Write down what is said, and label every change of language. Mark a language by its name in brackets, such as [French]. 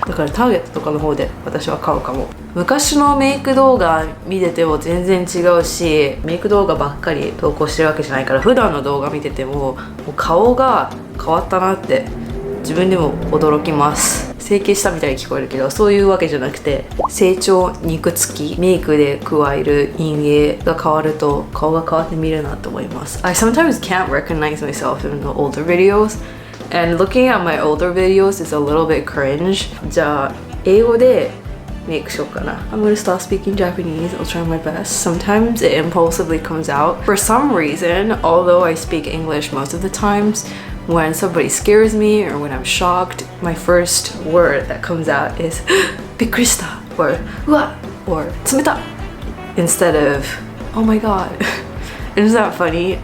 [Japanese] だからターゲットとかの方で私は買うかも。昔のメイク動画見てても全然違うし、メイク動画ばっかり投稿してるわけじゃないから普段の動画見てても顔が変わったなって自分でも驚きます。整形したみたいに聞こえるけどそういうわけじゃなくて、成長、肉付き、メイクで加える陰影が変わると顔が変わって見るなと思います。 [English] I sometimes can't recognize myself in the older videos and looking at my older videos is a little bit cringe. [Japanese] じゃあ英語でメイクしようかな。 [English] I'm gonna start speaking Japanese. I'll try my best. Sometimes it impulsively comes out. For some reason, although I speak English most of the times, when somebody scares me or when I'm shocked, my first word that comes out is [Japanese] びっくりした [English] or うわ or 冷た instead of oh my god. Isn't that funny?